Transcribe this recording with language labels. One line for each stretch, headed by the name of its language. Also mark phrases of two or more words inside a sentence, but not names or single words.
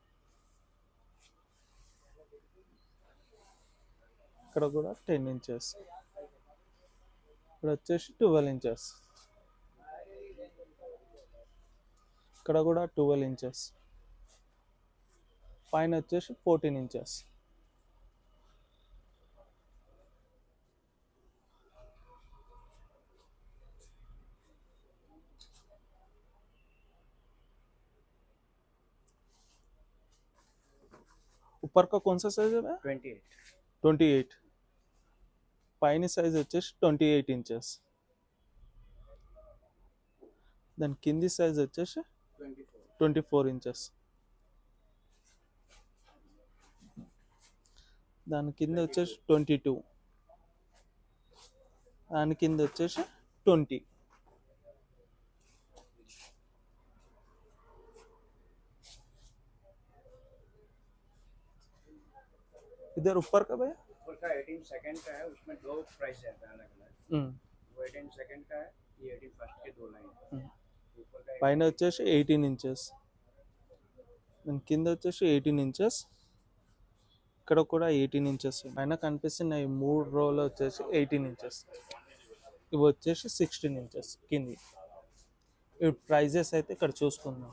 Telugu: ఇక్కడ కూడా 10 ఇంచెస్. ఇక్కడ వచ్చేసి 12 ఇంచెస్. ఇక్కడ కూడా 12 ఇంచెస్. పైన వచ్చేసి 14 ఇంచెస్.
Hindi: ऊपर का कौन सा साइज है? 28.
Telugu: పైన సైజ్ వచ్చేసి 28 ఇంచెస్. దాని కింది సైజ్ వచ్చేసి 24 ఇంచెస్. దాని కింద వచ్చేసి 22. దాని కింద వచ్చేసి 20.
Hindi: इधर ऊपर का भैया ऊपर का 18 सेकंड का है, उसमें 2 प्राइस है अलग अलग. वो 18 सेकंड का है, ये 18 फर्स्ट के 2 लाइन. ऊपर का
Telugu: పైన వచ్చేసి 18 ఇంచెస్. దాని కింద వచ్చేసి 18 ఇంచెస్. ఇక్కడ కూడా 18 ఇంచెస్. పైన కనిపిస్తున్న ఈ 3 రోలు వచ్చేసి 18 ఇంచెస్. ఇవి వచ్చేసి 16 ఇంచెస్ కింది. ఇవి ప్రైజెస్ అయితే ఇక్కడ చూసుకుందాం.